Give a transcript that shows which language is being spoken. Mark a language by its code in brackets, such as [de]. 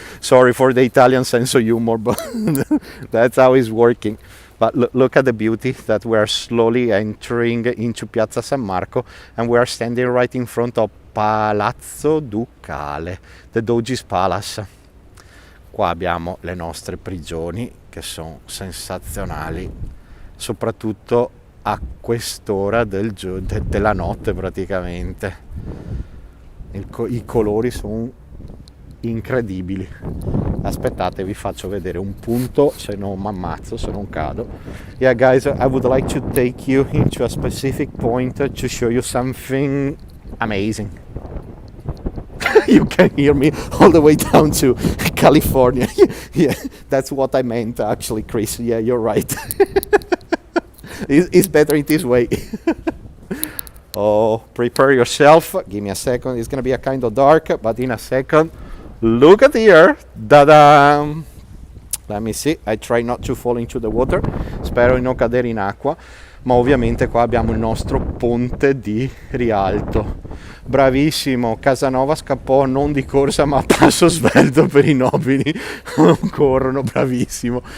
[en] Sorry for the Italian sense of humor, but that's how it's working. But look at the beauty that we are slowly entering into Piazza San Marco, and we are standing right in front of Palazzo Ducale, the Doge's Palace. [it] Qua abbiamo le nostre prigioni che sono sensazionali, soprattutto a quest'ora della notte praticamente. I colori sono incredibili. Aspettate, vi faccio vedere un punto, se non mi ammazzo, se non cado. [en] Yeah guys, I would like to take you into a specific point to show you something amazing. You can hear me all the way down to California. Yeah, that's what I meant actually, Chris. Yeah, you're right. It's better in this way. Oh, prepare yourself. Give me a second. It's gonna be a kind of dark, but in a second. Look at here. Da-da! Let me see, I try not to fall into the water, [it] spero di non cadere in acqua, ma ovviamente qua abbiamo il nostro ponte di Rialto. Bravissimo, Casanova scappò non di corsa ma a passo svelto per i nobili, non corrono, bravissimo.